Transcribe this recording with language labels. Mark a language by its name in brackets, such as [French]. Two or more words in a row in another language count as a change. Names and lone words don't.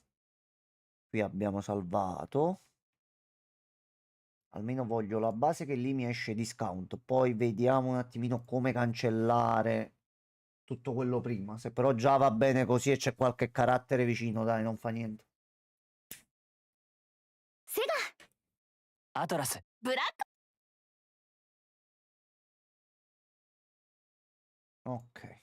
[Italian] Qui abbiamo salvato. Almeno voglio la base che lì mi esce discount. Poi vediamo un attimino come cancellare tutto quello prima. Se però già va bene così e c'è qualche carattere vicino, dai, non fa niente. セガアトラス。ブラック Ok.